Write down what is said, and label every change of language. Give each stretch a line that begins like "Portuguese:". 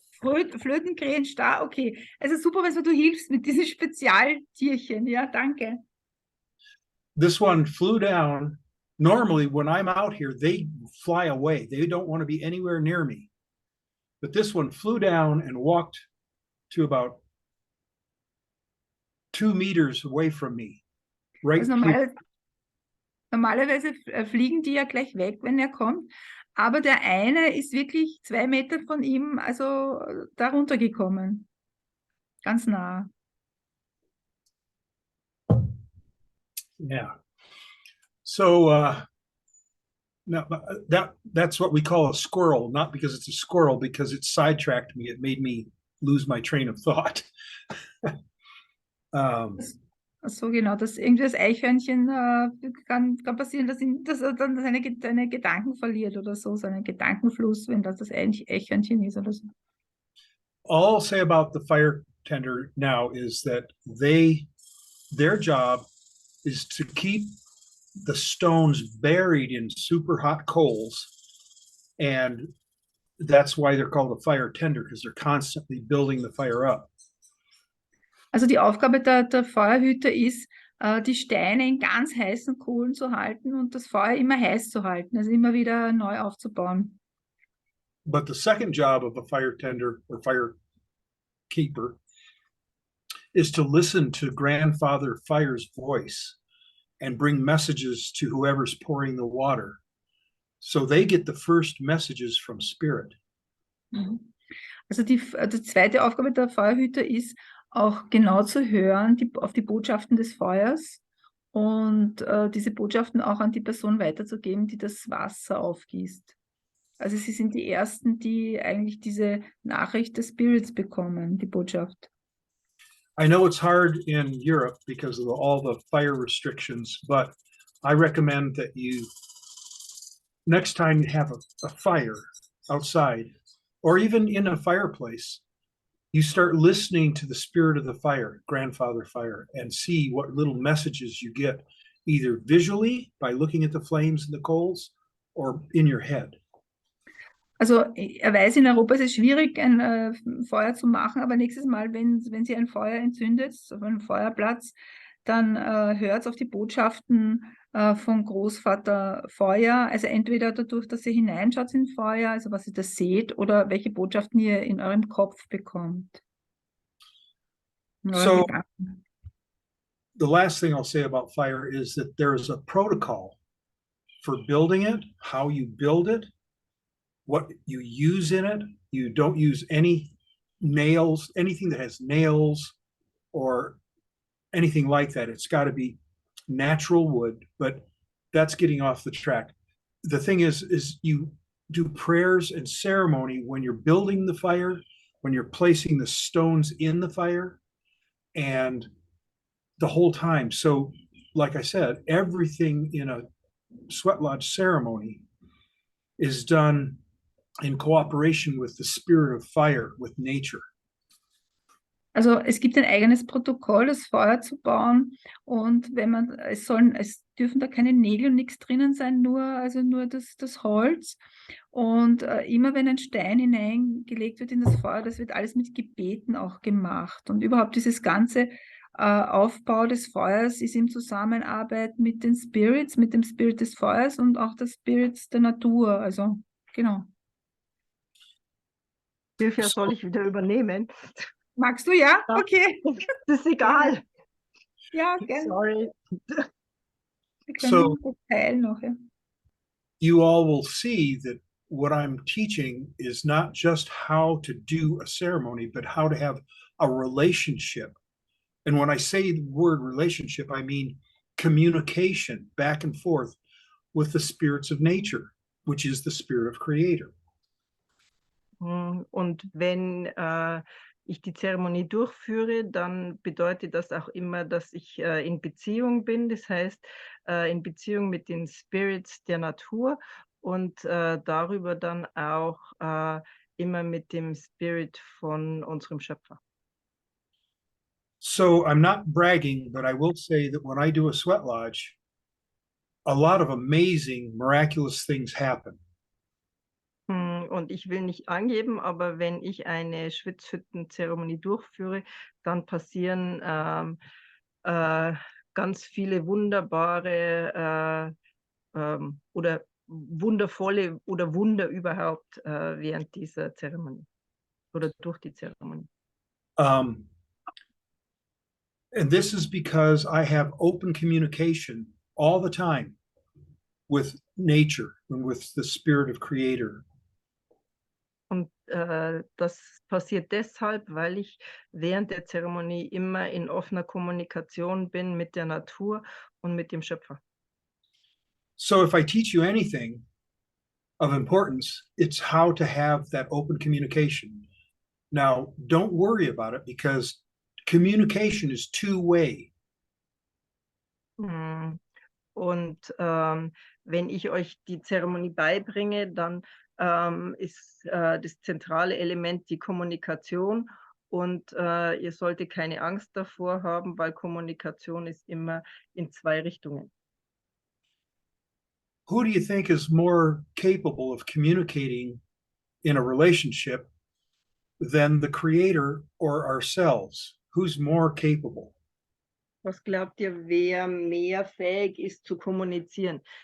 German: Flötenkrähenstar, okay. Also super, wenn du hilfst mit diesen Spezialtierchen. Ja, danke.
English: This one flew down. Normally, when I'm out here, they fly away. They don't want to be anywhere near me. But this one flew down and walked to about 2 meters away from me. Right.
German: Also normalerweise fliegen die ja gleich weg, wenn er kommt. Aber der eine ist wirklich 2 Meter von ihm, also da runtergekommen. Ganz nah.
English: Yeah. So now that's what we call a squirrel, not because it's a squirrel, because it sidetracked me. It made me lose my train of thought.
German: So genau, dass irgendwie das Eichhörnchen kann passieren, dass er dann seine Gedanken verliert oder so, seinen Gedankenfluss, wenn das Eichhörnchen ist oder so.
English: All I'll say about the fire tender now is that their job is to keep the stones buried in super hot coals, and that's why they're called a fire tender, because they're constantly building the fire up.
German: Also die Aufgabe der Feuerhüter ist, die Steine in ganz heißen Kohlen zu halten und das Feuer immer heiß zu halten, also immer wieder neu aufzubauen.
English: But the second job of a fire tender or fire keeper is to listen to Grandfather Fire's voice and bring messages to whoever's pouring the water. So they get the first messages from Spirit.
German: Also die zweite Aufgabe der Feuerhüter ist, auch genau zu hören auf die Botschaften des Feuers und diese Botschaften auch an die Person weiterzugeben, die das Wasser aufgießt. Also sie sind die Ersten, die eigentlich diese Nachricht des Spirits bekommen, die Botschaft.
English: I know it's hard in Europe because of all the fire restrictions, but I recommend that you, next time you have a fire outside, or even in a fireplace, you start listening to the spirit of the fire, Grandfather Fire, and see what little messages you get, either visually by looking at the flames and the coals, or in your head.
German: Also er weiß, in Europa ist es schwierig, ein Feuer zu machen, aber nächstes Mal, wenn sie ein Feuer entzündet, auf einem Feuerplatz, dann hört auf die Botschaften von Großvater Feuer, also entweder dadurch, dass ihr hineinschaut in Feuer, also was ihr da seht, oder welche Botschaften ihr in eurem Kopf bekommt.
English: So, the last thing I'll say about fire is that there's a protocol for building it, how you build it, what you use in it. You don't use any nails, anything that has nails or anything like that. It's got to be natural wood, but that's getting off the track. The thing is you do prayers and ceremony when you're building the fire, when you're placing the stones in the fire and the whole time. So, like I said, everything in a sweat lodge ceremony is done in cooperation with the spirit of fire, with nature.
German: Also es gibt ein eigenes Protokoll, das Feuer zu bauen, und wenn man, es dürfen da keine Nägel und nichts drinnen sein, nur das Holz, und immer wenn ein Stein hineingelegt wird in das Feuer, das wird alles mit Gebeten auch gemacht, und überhaupt dieses ganze Aufbau des Feuers ist in Zusammenarbeit mit den Spirits, mit dem Spirit des Feuers und auch der Spirits der Natur, also genau. Silvia, soll ich wieder übernehmen? Magst du, ja? Ja. Okay. Das ist egal. Ja, gerne. Sorry. Wir können
English: So-
German: das teilen noch, ja.
English: You all will see that what I'm teaching is not just how to do a ceremony, but how to have a relationship. And when I say the word relationship, I mean communication back and forth with the spirits of nature, which is the spirit of creator.
German: Und wenn ich die Zeremonie durchführe, dann bedeutet das auch immer, dass ich in Beziehung bin. Das heißt, in Beziehung mit den Spirits der Natur und darüber dann auch immer mit dem Spirit von unserem Schöpfer.
English: So I'm not bragging, but I will say that when I do a sweat lodge, a lot of amazing, miraculous things happen.
German: Und ich will nicht angeben, aber wenn ich eine Schwitzhütten-Zeremonie durchführe, dann passieren ganz viele wunderbare oder wundervolle oder Wunder überhaupt während dieser Zeremonie oder durch die Zeremonie.
English: And this is because I have open communication all the time with nature and with the spirit of creator.
German: Und das passiert deshalb, weil ich während der Zeremonie immer in offener Kommunikation bin mit der Natur und mit dem Schöpfer.
English: So if I teach you anything of importance, it's how to have that open communication. Now, don't worry about it because communication is two-way.
German: Und wenn ich euch die Zeremonie beibringe, dann ist das zentrale Element die Kommunikation, und ihr solltet keine Angst davor haben, weil Kommunikation ist immer in zwei Richtungen.
English: Who do you think is more capable of communicating in a relationship than the creator or ourselves? Who's more capable?
German: Was glaubt ihr, wer mehr fähig ist zu kommunizieren?